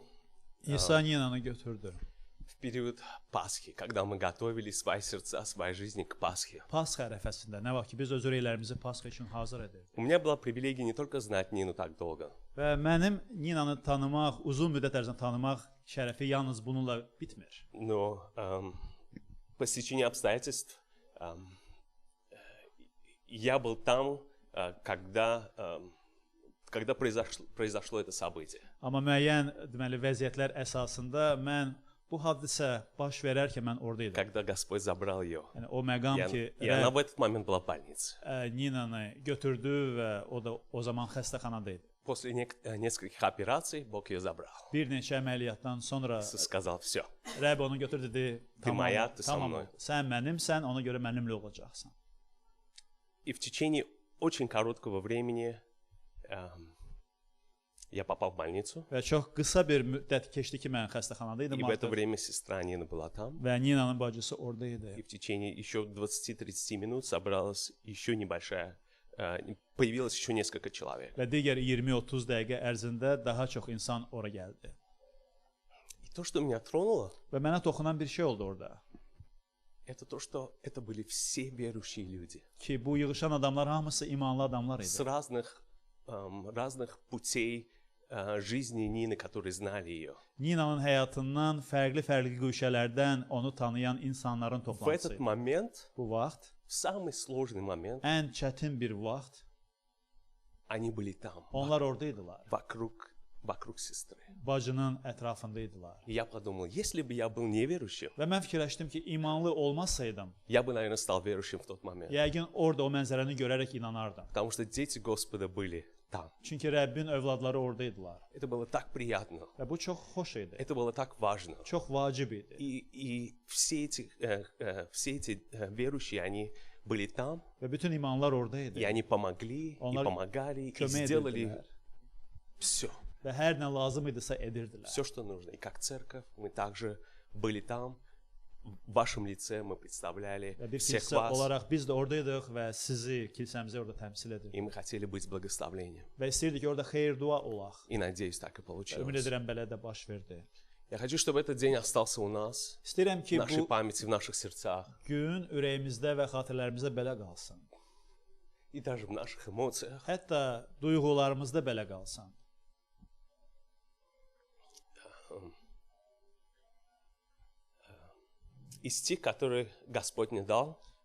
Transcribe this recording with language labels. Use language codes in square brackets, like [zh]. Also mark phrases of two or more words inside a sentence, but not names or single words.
[az] İsa Ninanı götürdü. [ru] в период Пасхи, когда мы готовили свои сердца, свои жизни к Пасхе. [az] Pasxa ərəfəsində nə vaxt ki biz öz ürəklərimizi Pasxa üçün hazır edirdik. [ru] У меня была привилегия не только знать Нину так долго, [az] Və mənim Ninanı tanımaq, uzun müddət ərzində tanımaq şərəfi yalnız bununla bitmir. [ru] но по стечению обстоятельств я был там, когда произошло это событие. [az] Amma müəyyən deməli vəziyyətlər əsasında mən bu hadisə baş verərkən mən orada idim. [ru] Когда Господь забрал ее. [az] Yəni o məqam ki, [ru] И она в этот момент была в больнице. [az] Ninanı götürdü və o da o zaman xəstəxanada idi. [ru] После нескольких operаций Бог ее забрал. [az] Bir neçə əməliyyatdan sonra [ru] Иисус сказал, все, [az] Rəbb onu götür dedi, [ru] moya, ты со [az] tamam, [ru] mной. [az] sən mənimsən, ona görə mənimlə olacaqsan. [ru] И в течение очень короткого времени я попал в больницу. [az] Və çox qısa bir müddət keçdi ki, mən xəstəxanada idim [ru] И в это [az] artıq [ru] время sestra Нина была там. [az] və Ninanın bacısı orada idi. [ru] И в течение еще 20-30 минут собралась еще небольшая, появилось еще несколько человек. [az] Və digər 20-30 dəqiqə ərzində daha çox insan ora gəldi. [ru] И то, что меня тронуло, [az] Və mənə toxunan bir şey oldu orada. [ru] это то, что это были все верующие люди. [az] Ki bu yığışan adamlar hamısı imanlı adamlar [ru] С [az] idi. [ru] разных путей жизни Нины, которые знали ее. [az] Ninanın həyatından fərqli güşələrdən onu tanıyan insanların [ru] В [az] toplantısı [ru] этот [az] idi. [ru] момент, [az] Bu vaxt [ru] в самый сложный момент, [az] ən çətin bir vaxt [ru] они были там, [az] onlar oradaydılar. [ru] вокруг sesтры. [az] Bacının ətrafındaydılar. [ru] И я подумал, если бы я был неверующим, [az] Və mən fikirləşdim ki, imanlı olmasaydım, [ru] я бы, наверное, стал верующим в тот момент. [az] yəqin orada o mənzərəni görərək inanardım. [ru] Потому что дети Господа были там. [az] Çünki Rəbbin övladları oradaydılar. [ru] Это было так приятно. [az] Və bu çox xoş idi. [ru] Это было так важно. [az] Çox vacib idi. [ru] И все эти верующие, они были там, [az] Və bütün imanlar orada idi. [ru] и они помогли, и [az] Onlar [ru] помогали, и [az] kömək [ru] сделали [az] edirdilər. [ru] все, [az] Və hər nə lazım idisə edirdilər. [ru] все, что нужно. И как церковь, мы также были там, в вашем лице мы представляли [az] Və bir [ru] всех [az] kilsə [ru] вас, [az] olaraq biz də oradaydıq və sizi, kilsəmizi orada təmsil edirdik. [ru] и мы хотели быть благословением. [az] Və istəyirdik ki, orada xeyir-dua olaq. [ru] И надеюсь, так и [az] Ümid [ru] получилось. [az] edirəm belə də baş verdi. [ru] Я хочу, чтобы этот день остался у нас, [az] İstəyirəm [ru] в [az] ki, [ru] нашей [az] bu [ru] памяти, в наших сердцах, [az] gün ürəyimizdə və xatirələrimizdə belə qalsın. [ru] и даже в наших эмоциях. [az] Hətta duyğularımızda belə qalsın. [ru] И стих, который Господь мне дал,